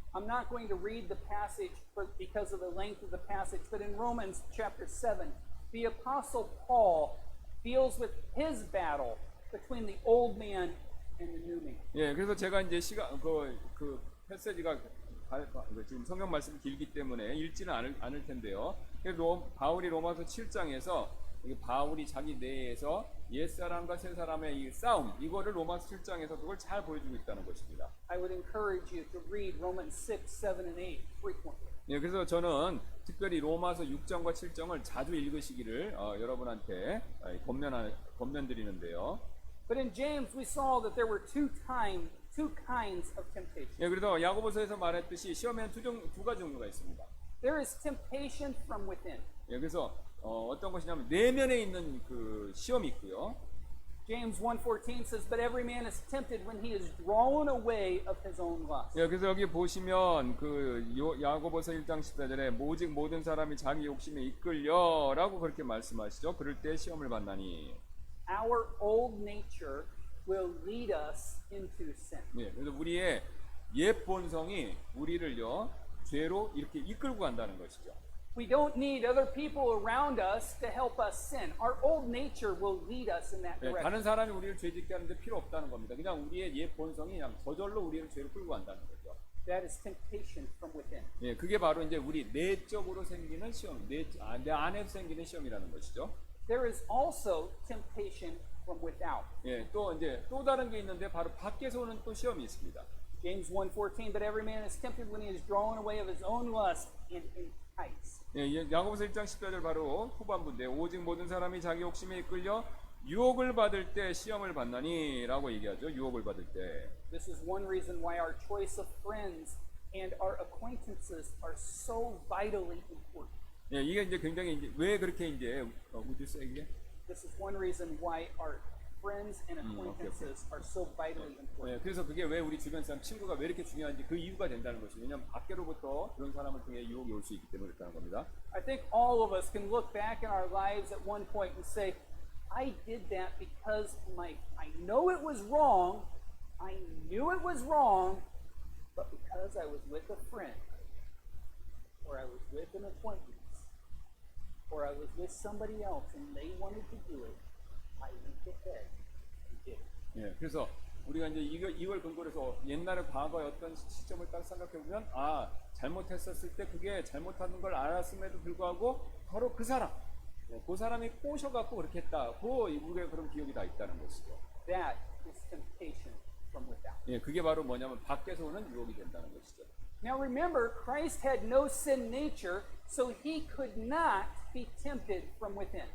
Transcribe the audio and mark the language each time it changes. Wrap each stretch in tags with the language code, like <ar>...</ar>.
<en>I'm not going to read the passage because of the length of the passage, but in Romans chapter 7, the Apostle Paul deals with his battle between the old man and the new man.</en> <ko>예, 그래서 제가 이제 그 패시지가 지금 성경 말씀이 길기 때문에 읽지는 않을 텐데요. 바울이 로마서 7장에서 바울이 자기 내에서 옛사람과 새사람의 이 싸움, 이거를 로마서 7장에서 그걸 잘 보여주고 있다는 것입니다.</ko> <en>I would encourage you to read Romans 6, 7, and 8 frequently.</en> <ko>예, 그래서 저는 특별히 로마서 6장과 7장을 자주 읽으시기를 여러분한테 권면드리는데요.</ko> <en>But in James we saw that there were two kinds of temptation.</en> <ko>예, 그래서 야고보서에서 말했듯이 시험에는 두 가지 종류가 있습니다.</ko> <en>There is temptation from within.</en> <ko>예, 그래서 어떤 것이냐면 내면에 있는 그 시험이 있고요.</ko> <en>James 1:14 says, "But every man is tempted when he is drawn away of his own lust."</en> <ko>예, 그래서 여기 보시면 야고보서 1장 14절에 오직 모든 사람이 자기 욕심에 이끌려라고 그렇게 말씀하시죠. 그럴 때 시험을 받나니.</ko> <en>Our old nature will lead us into sin.</en> <ko>예, 그래서 우리의 옛 본성이 우리를요 죄로 이렇게 이끌고 간다는 것이죠.</ko> <en>We don't need other people around us to help us sin. Our old nature will lead us in that</en> <ko>예,</ko> <en>direction.</en> <ko>다른 사람이 우리를 죄짓게 하는데 필요 없다는 겁니다. 그냥 우리의 옛 본성이 그냥 저절로 우리를 죄로 끌고 간다는 거죠.</ko> <en>That is temptation from within.</en> <ko>예, 그게 바로 이제 우리 내적으로 생기는 시험, 내 안에서 생기는 시험이라는 것이죠.</ko> <en>There is also temptation from without.</en> <ko>예, 또 다른 게 있는데 바로 밖에서 오는 또 시험이 있습니다.</ko> <en>James 1:14, "But every man is tempted when he is drawn away of his own lust and enticed."</en> <ko>예, 야고보서 1장 14절 바로 후반부인데 오직 모든 사람이 자기 욕심에 이끌려 유혹을 받을 때 시험을 받나니라고 얘기하죠. 유혹을 받을 때.</ko> <en>This is one reason why our choice of friends and our acquaintances are so vitally important.</en> <ko>예, 이게 이제 굉장히 왜 그렇게 이제</ko> <en>would you say</en> <ko>이게?</ko> <en>This is one reason why our friends and acquaintances are so vitally important.</en> <ko>예, 그래서 그게 왜 우리 주변 사람 친구가 왜 이렇게 중요한지 그 이유가 된다는 것이죠. 왜냐하면 밖으로부터 그런 사람을 통해 유혹이 올 수 있기 때문에 그렇다는 겁니다.</ko> <en>I think all of us can look back in our lives at one point and say, I did that because I know it was wrong, I knew it was wrong, but because I was with a friend, or I was with an acquaintance, or I was with somebody else and they wanted to do it, I went ahead and did it.</en> <ko>예, 그래서 우리가 이제 이걸 근거로 해서 옛날에 과거의 어떤 시점을 딱 생각해 보면 잘못했었을 때 그게 잘못하는 걸 알았음에도 불구하고 바로 그 사람이 꼬셔갖고 그렇게 했다고 우리가 그런 기억이 다 있다는 것이죠.</ko> <en>That is temptation from without.</en> <ko>예, 그게 바로 뭐냐면 밖에서 오는 유혹이 된다는 것이죠.</ko> <en>Now remember, Christ had no sin nature, so he could not be tempted from within.</en>